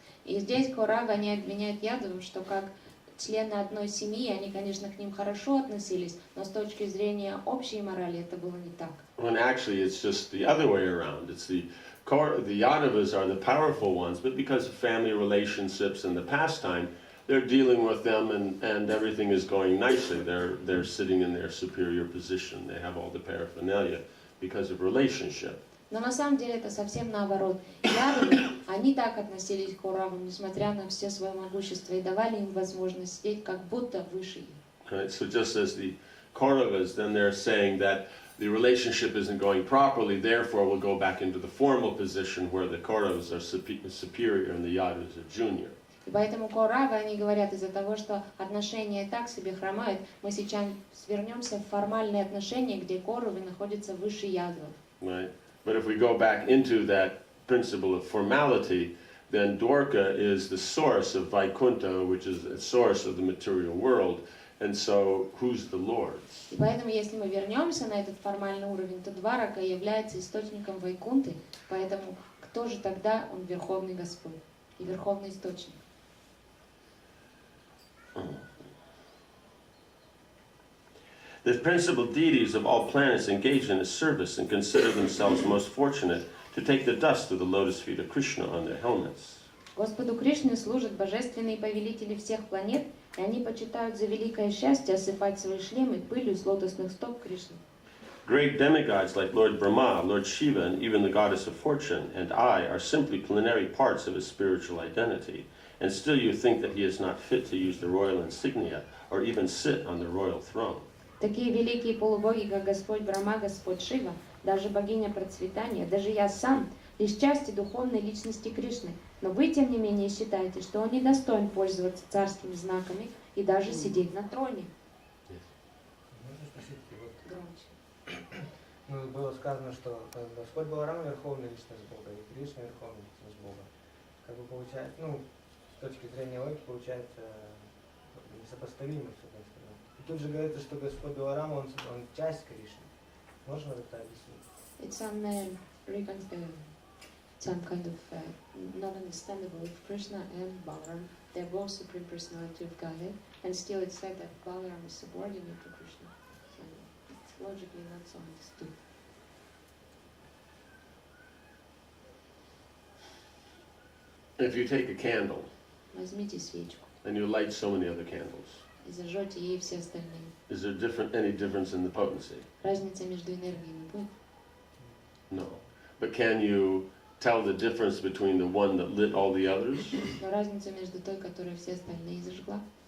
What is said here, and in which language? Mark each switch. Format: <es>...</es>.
<ru>И здесь Кауравы они обвиняют ядовым, что как члены одной семьи, они, конечно, к ним хорошо относились, но с точки зрения общей морали это было не так.</ru> <en>When actually it's just the other way around. It's the Yadavas are the powerful ones, but because of family relationships and the pastime, they're dealing with them and everything is going nicely. They're sitting in their superior position. They have all the paraphernalia because of relationship.</en> <ru>Но на самом деле это совсем наоборот. Ядовы, они так относились к Кауравам, несмотря на все свое могущество, и давали им возможность сидеть как будто выше их.</ru> <en>Right? So just as the Kauravas, then they're saying that the relationship isn't going properly, therefore we'll go back into the formal position where the Kauravas are superior and the Yadus are junior.</en> <ru>И поэтому Кауравы, они говорят, из-за того, что отношения так себе хромают, мы сейчас вернемся в формальные отношения, где Кауравы находятся выше ядовов.</ru> <en>Right? But if we go back into that principle of formality, then Dwarka is the source of Vaikuntha, which is the source of the material world. And so, who's the Lord?</en> <ru>И поэтому, если мы вернемся на этот формальный уровень, то Дварака является источником Вайкунты, поэтому кто же тогда он Верховный Господь и Верховный Источник?</ru> <en>The principal deities of all planets engage in his service and consider themselves most fortunate to take the dust of the lotus feet of Krishna on their helmets.</en> <ru>Господу Кришне служат божественные повелители всех планет, и они почитают за великое счастье осыпать свои шлемы пылью с лотосных стоп Кришны.</ru> <en>Great demigods like Lord Brahma, Lord Shiva, and even the goddess of fortune and I are simply plenary parts of his spiritual identity, and still you think that he is not fit to use the royal insignia or even sit on the royal throne.</en> <ru>Такие великие полубоги, как Господь Брахма, Господь Шива, даже богиня процветания, даже я сам, лишь части духовной личности Кришны. Но вы, тем не менее, считаете, что он недостоин пользоваться царскими знаками и даже сидеть на троне. Можно спросить, вот, Громче. ну, было сказано, что Господь Баларам верховная личность Бога, и Кришна верховная личность Бога. Как бы получается, ну, с точки зрения логики, получается несопоставимо, с одной стороны. И тут же говорится, что Господь Баларам, он часть Кришны. Можно это объяснить?</ru> <en>It's some kind of not understandable if Krishna and Balaram, they're both supreme personality of Godhead, and still it's said that Balaram is subordinate to Krishna. So it's logically not so understood. If you take a candle</en> <ru>Возьмите свечку</ru> <en>and you light so many other candles,</en> <ru>и зажжете ей все остальные.</ru> <en>is there any difference in the potency?</en> <ru>Разницы между энергиями будет?</ru> <en>No. But can you tell the difference between the one that lit all the others?</en> <ru>Но разница между той, которая все остальные зажгла,</ru>